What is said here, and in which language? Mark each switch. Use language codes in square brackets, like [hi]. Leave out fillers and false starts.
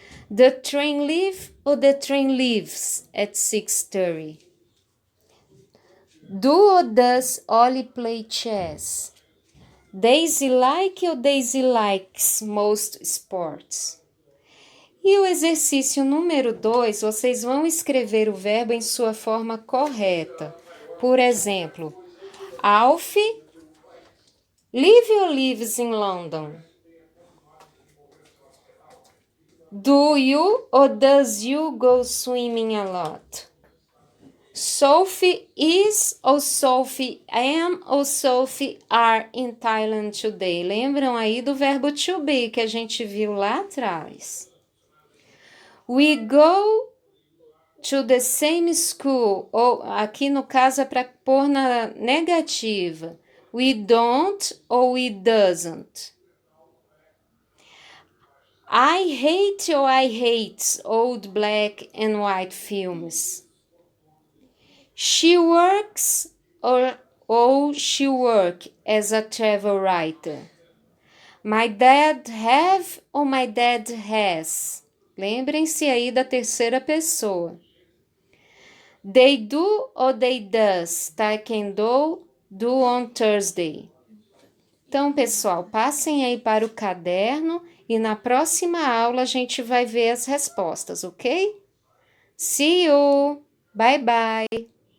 [en] The train leave or the train leaves at 6:30. Do or does Ollie play chess? Daisy like or Daisy likes most sports? [pt] E o exercício número 2, vocês vão escrever o verbo em sua forma correta. Por exemplo, [en] Alf live or lives in London? Do you or does you go swimming a lot? Sophie is ou Sophie am ou Sophie are in Thailand today? [pt] Lembram aí do verbo to be que a gente viu lá atrás? [en] We go to the same school, [pt] ou aqui no caso é para pôr na negativa. [en] We don't ou we doesn't. I hate or I hate old black and white films. She works or she work as a travel writer. My dad have or my dad has. [pt] Lembrem-se aí da terceira pessoa. [en] They do or they does taekwondo do on Thursday. [pt] Então, pessoal, passem aí para o caderno e na próxima aula a gente vai ver as respostas, ok? [en] See you! Bye, bye!